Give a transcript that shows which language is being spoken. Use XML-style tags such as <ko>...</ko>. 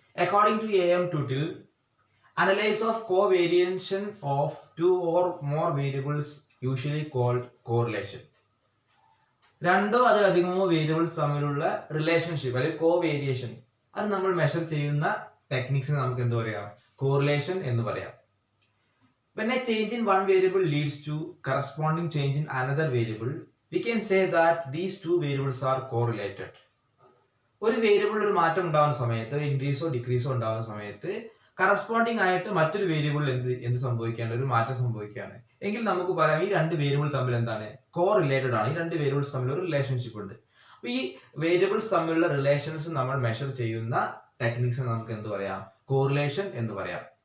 <en>According to AM Tootle, analyse of covariation of 2 or more variables usually called correlation.</en> <ml>രണ്ടോ അതിലധികമോ variables തമ്മിലുള്ള relationship അല്ലെങ്കിൽ കോവേരിയേഷൻ അത് നമ്മൾ മെഷർ ചെയ്യുന്ന ടെക്നിക്സിന് നമുക്ക് എന്ത് പറയാം, കോറിലേഷൻ എന്ന് പറയാം.</ml> <en>When a change in one variable leads to corresponding change in another variable, we can say that these two variables are correlated.</en> <ml>ഒരു വേരിയബിൾ ഒരു മാറ്റം ഉണ്ടാകുന്ന സമയത്ത്, ഇൻക്രീസോ ഡിക്രീസോ ഉണ്ടാകുന്ന സമയത്ത് കറസ്പോണ്ടിങ് ആയിട്ട് മറ്റൊരു വേരിയബിളിൽ എന്ത് സംഭവിക്കുകയാണ്, ഒരു മാറ്റം സംഭവിക്കുകയാണ് എങ്കിൽ നമുക്ക് പറയാം ഈ രണ്ട് വേരിയബിൾ തമ്മിൽ എന്താണ്, കോറിലേറ്റഡ് ആണ്. ഈ രണ്ട് വേരിയബിൾസ് തമ്മിൽ ഒരു റിലേഷൻഷിപ്പ് ഉണ്ട്. അപ്പൊ ഈ വേരിയബിൾസ് തമ്മിലുള്ള റിലേഷൻസ് നമ്മൾ മെഷർ ചെയ്യുന്ന ടെക്നിക്സ് നമുക്ക് എന്ത് പറയാം, കോറിലേഷൻ എന്ന് പറയാം.</ml>